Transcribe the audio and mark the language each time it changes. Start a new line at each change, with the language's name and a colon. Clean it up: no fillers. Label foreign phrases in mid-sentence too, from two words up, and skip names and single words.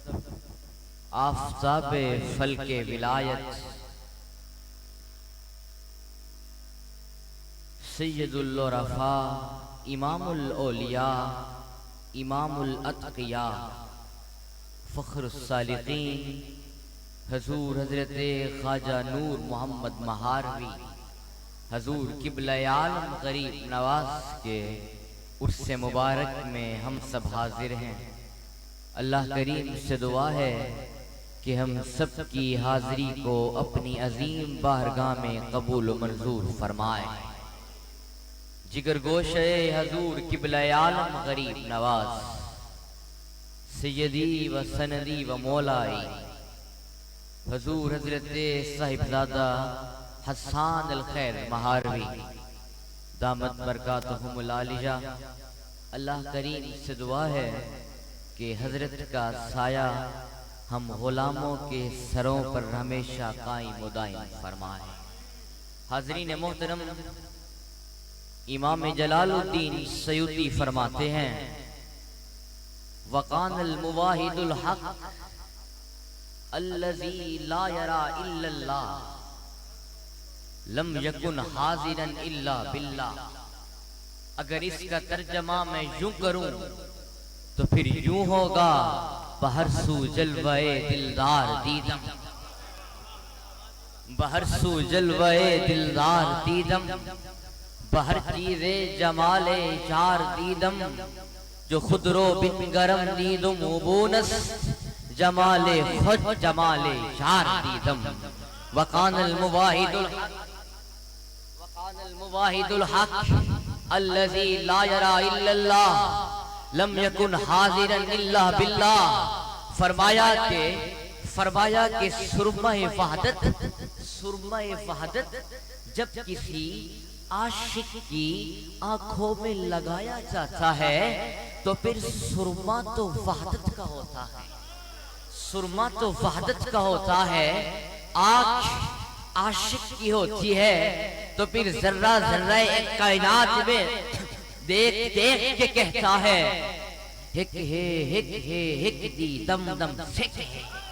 Urdu: آفتاب فلک ولایت سید العرفاء امام الاولیاء امام الاتقیاء فخر الصالحین حضور حضرت خواجہ نور محمد مہاروی حضور قبلہ عالم غریب نواز کے عرس مبارک میں ہم سب حاضر ہیں۔ اللہ کریم سے دعا ہے کہ ہم سب کی حاضری کو اپنی عظیم بارگاہ میں قبول و منظور فرمائے۔ جگر گوشے حضور قبلہ عالم غریب نواز سیدی و سندی و مولائی حضور حضرت صاحبزادہ حسان الخیر مہاروی دامت برکاتہم العالیہ، اللہ کریم سے دعا ہے کہ حضرت کا سایہ ہم غلاموں کے سروں پر ہمیشہ قائم و دائم فرمائے۔ حاضرین محترم، امام جلال الدین سیوطی فرماتے ہیں
Arabic: وَقَانَ الْمُوَاحِدُ الْحَقِّ الَّذِي لَا يَرَى إِلَّا اللَّهِ لَمْ يَكُنْ حَاضِرًا إِلَّا بِاللَّهِ۔
Urdu: اگر اس کا ترجمہ میں یوں کروں تو پھر یوں ہوگا
Persian: بہر سو جلوے دلدار دیدم، بہر سو جلوے دلدار دیدم، بہر چیز جمال چار دیدم، جو خود رو بن گرم دیدم و بونس جمال خود جمال چار دیدم۔
Arabic: وقان المواحد الحق وقان المواحد الحق الذي لا يرى الا الله لم يكن حاضرا الا بالله۔
Urdu: فرمایا کہ سرمہ وحدت جب کسی عاشق کی آنکھوں میں لگایا جاتا ہے تو پھر سرما تو وحدت کا ہوتا ہے، سرما تو وحدت کا ہوتا ہے، آنکھ عاشق کی ہوتی ہے تو پھر ذرہ ذرہ ایک کائنات میں دیکھ دیکھ کے کہتا ہے
Saraiki: ہک ہے ہک ہے ہک دی دم دم سک ہے،